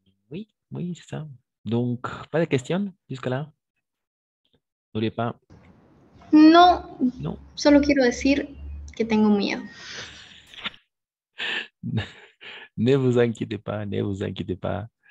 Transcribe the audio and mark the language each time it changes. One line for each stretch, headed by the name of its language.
French: Oui, oui, c'est ça. Donc, pas de questions jusqu'à là? N'oubliez pas.
Spanish: No,
French: Non.
Spanish: solo quiero decir que tengo miedo.
French: Ne vous inquiétez pas, ne vous inquiétez pas.